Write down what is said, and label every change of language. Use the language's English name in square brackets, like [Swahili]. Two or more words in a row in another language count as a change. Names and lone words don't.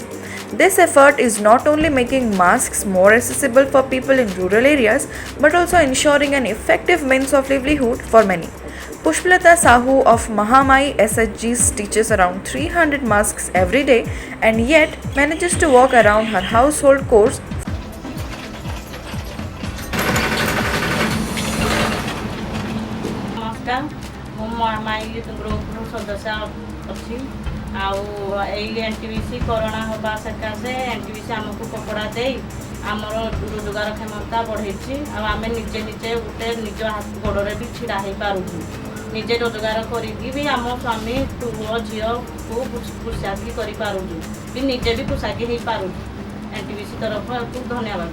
[English] This effort is not only making masks more accessible for people in rural areas but also ensuring an effective means of livelihood for many. Pushpalata Sahu of Mahamai SHG stitches around 300 masks every day and yet manages to walk around her household chores. [Odia] ନମସ୍କାର ମୁଁ ମାଇ ଗ୍ରୁପର ସଦସ୍ୟ ଅଛି ଆଉ ଏଇ ଏନ୍ଟିପିସି କରୋନା ହେବା ସକାଶେ ଏନ୍ଟିପିସି ଆମକୁ କପଡ଼ା ଦେଇ ଆମର ରୋଜଗାର କ୍ଷମତା ବଢ଼େଇଛି ଆଉ ଆମେ ନିଜେ ଗୋଟେ ନିଜ ଗୋଡ଼ରେ ବି ଛିଡ଼ା ହେଇପାରୁଛୁ ନିଜେ ରୋଜଗାର କରିକି ବି ଆମ ସ୍ୱାମୀ ପୁଅ ଝିଅକୁ ପୋଷାକି କରିପାରୁଛୁ ବି ନିଜେ ବି ପୋଷାକି ହେଇପାରୁଛୁ ଏନ୍ଟିପିସି ତରଫରୁ ଧନ୍ୟବାଦ।